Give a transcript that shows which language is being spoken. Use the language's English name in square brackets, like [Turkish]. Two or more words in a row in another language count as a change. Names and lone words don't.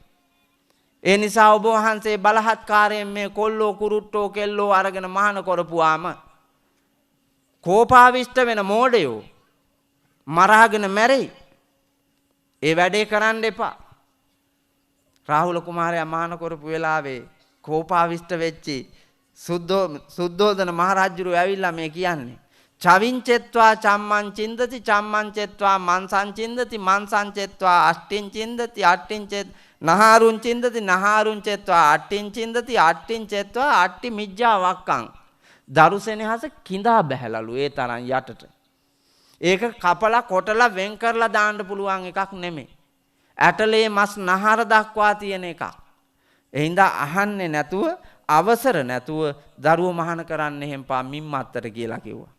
[Sinhala] ඒ නිසා ඔබ වහන්සේ බලහත්කාරයෙන් මේ කොල්ලෝ කුරුට්ටෝ කෙල්ලෝ අරගෙන මහාන කරපුවාම කෝපාවිෂ්ඨ වෙන මෝඩයෝ මරාගෙන මැරෙයි. ඒ වැඩේ කරන්න එපා. රාහුල කුමාරයා මහාන කරපු වෙලාවේ කෝපාවිෂ්ඨ වෙච්චි සුද්ධෝදන මහරජුරු ඇවිල්ලා මේ කියන්නේ [Pali] චවින්චෙත්වා චම්මං චින්දති චම්මං චෙත්වා මන්සං චින්දති මන්සං චෙත්වා අට්ඨින් චින්දති අට්ඨින් චෙත් නහාරුං චින්දති නහාරුං චෙත්වා අට්ඨින් චින්දති අට්ඨින් චෙත්වා අට්ඨි මිජ්ජා වක්කං. [Sinhala] දරුසෙනෙහස කිඳා බැහැලලු ඒ තරම් යටට. ඒක කපලා කොටලා වෙන් කරලා දාන්න පුළුවන් එකක් නෙමෙයි. ඇටලේ මස් නහර දක්වා තියෙන එකක්. එහින්දා අහන්නේ නැතුව අවසර නැතුව දරුවෝ මහාන කරන්න එහෙම පා මිම්මත්තර කියලා කිව්වා.